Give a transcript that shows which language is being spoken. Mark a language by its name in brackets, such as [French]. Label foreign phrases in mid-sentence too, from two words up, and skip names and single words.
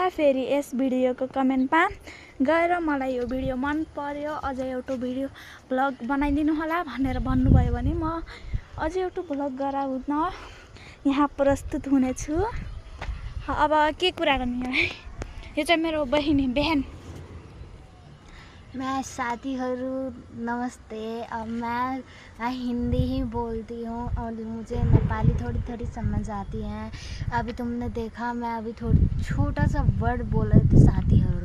[Nepali] फेरि यस भिडियोको कमेन्टमा गएर मलाई यो भिडियो मन पर्यो, अझै एउटा भिडियो ब्लग बनाइदिनु होला भनेर भन्नुभयो भने म अझै एउटा ब्लग गराउन यहाँ प्रस्तुत हुनेछु। अब के कुरा गर्ने है? यो चाहिँ मेरो बहिनी बहन। मैं साथीहरू नमस्ते। [Hindi] अब मैं हिंदी ही बोलती हूँ और मुझे नेपाली थोड़ी थोड़ी समझ आती है। अभी तुमने देखा मैं अभी थोड़ी छोटा सा वर्ड बोल रही थी साथीहरू।